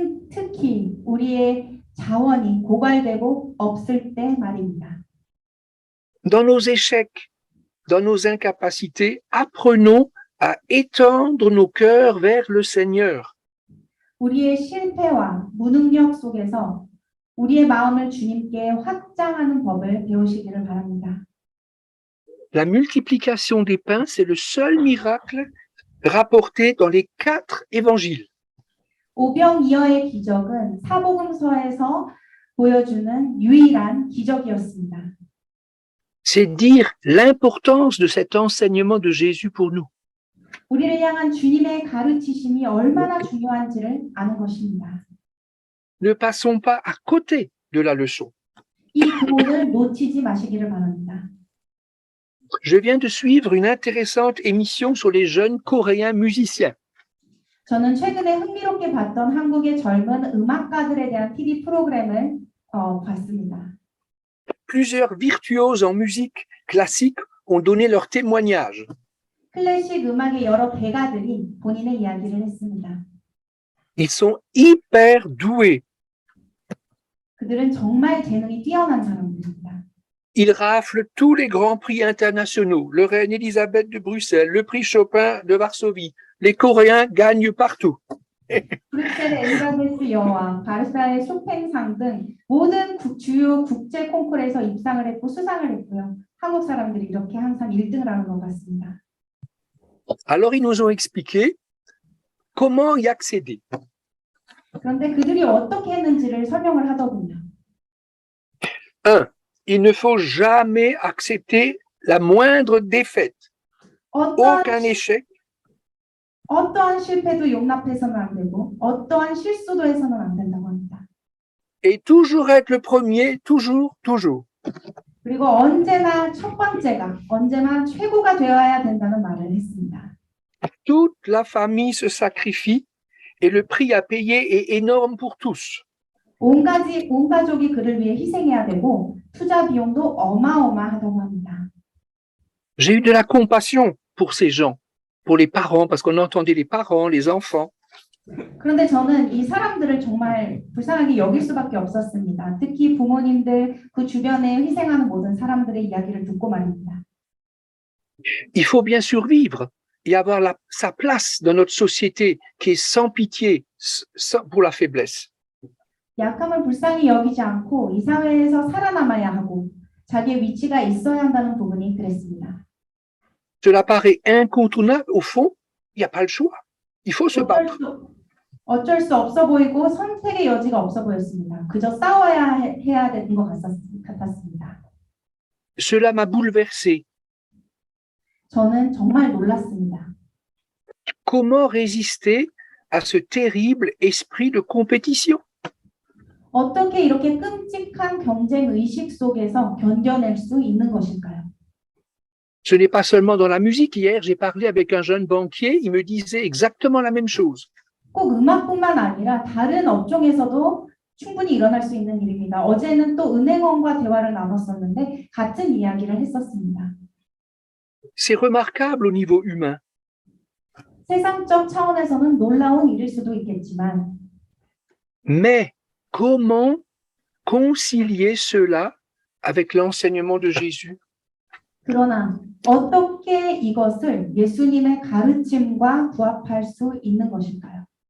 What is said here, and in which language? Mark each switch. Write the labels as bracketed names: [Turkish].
[Korean] 특히 우리의 자원이 고갈되고 없을 때 말입니다. [French] Dans nos échecs, dans nos incapacités, apprenons à étendre nos cœurs vers le Seigneur. [Korean] 우리의 실패와 무능력 속에서 우리의 마음을 주님께 확장하는 법을 배우시기를 바랍니다. [French] La multiplication des pains, c'est le seul miracle rapporté dans les 4 évangiles. [Korean] 오병이어의 기적은 사복음서에서 보여주는 유일한 기적이었습니다. [French] C'est dire l'importance de cet enseignement de Jésus pour nous. [Korean] 우리를 향한 주님의 가르치심이 얼마나 중요한지를 아는 것입니다. [French] Ne passons pas à côté de la leçon. [Korean] 이 교훈을 놓치지 마시기를 바랍니다. [French] Je viens de suivre une intéressante émission sur les jeunes Coréens musiciens. [Korean] 저는 최근에 흥미롭게 봤던 한국의 젊은 음악가들에 대한 TV 프로그램을 봤습니다. [French] Plusieurs virtuoses en musique classique ont donné leur témoignage. [Korean] 클래식 음악의 여러 대가들이 본인의 이야기를 했습니다. [French] Ils sont hyper doués. [Korean] 그들은 정말 재능이 뛰어난 사람들입니다. [French] Ils raflent tous les grands prix internationaux, le Reine Elisabeth de Bruxelles, le prix Chopin de Varsovie. Les Coréens gagnent partout. [Korean] 브뤼셀 엘리자베스 여왕, 바르사의 쇼팽상 등 모든 주요 국제 콩쿠르에서 입상을 했고 수상을 했고요. 한국 사람들이 이렇게 항상 1등을 하는 것 같습니다. [French] Alors ils nous ont expliqué comment y accéder. [Korean] 그런데 그들이 어떻게 했는지를 설명을 하더군요. [French] 1. Il ne faut jamais accepter la moindre défaite. Aucun échec. [Korean] 어떠한 실패도 용납해서는 안 되고 어떠한 실수도 해서는 안 된다고 합니다. [French] Et toujours être le premier, toujours. [Korean] 그리고 언제나 첫 번째가, 언제나 최고가 되어야 된다는 말을 했습니다. [French] Toute la famille se sacrifie et le prix à payer est énorme pour tous. [Korean] 온 가족이 그를 위해 희생해야 되고 투자 비용도 어마어마하다고 합니다. [French] J'ai eu de la compassion pour ces gens, pour les parents, parce qu'on entendait les parents, les enfants. [Korean] 그런데 저는 이 사람들을 정말 불쌍하게 여길 수밖에 없었습니다. 특히 부모님들, 그 주변에 희생하는 모든 사람들의 이야기를 듣고 말입니다. [French] Il faut bien survivre et avoir sa place dans notre société qui est sans pitié pour la faiblesse. [Korean] 약함을 불쌍히 여기지 않고 이 사회에서 살아남아야 하고 자기의 위치가 있어야 한다는 부분이 그랬습니다. [French] Cela paraît incontournable. Au fond, il n'y a pas le choix. Il faut se battre. [Korean] 어쩔 수 없어 보이고 선택의 여지가 없어 보였습니다. 그저 싸워야 해야 되는 것 같았습니다. [French] Cela m'a bouleversé. [Korean] 저는 정말 놀랐습니다. [French] Comment résister à ce terrible esprit de compétition? [Korean] 어떻게 이렇게 끔찍한 경쟁 의식 속에서 견뎌낼 수 있는 것일까요? [French] Ce n'est pas seulement dans la musique. Hier, j'ai parlé avec un jeune banquier. Il me disait exactement la même chose. [Korean] 꼭 음악뿐만 아니라 다른 업종에서도 충분히 일어날 수 있는 일입니다. 어제는 또 은행원과 대화를 나눴었는데 같은 이야기를 했었습니다. [French] C'est remarquable au niveau humain. [Korean] 세상적 차원에서는 놀라운 일일 수도 있겠지만 [French] Mais comment concilier cela avec l'enseignement de Jésus? [Korean] 그러나 어떻게 이것을 예수님의 가르침과 부합할 수 있는 것일까요?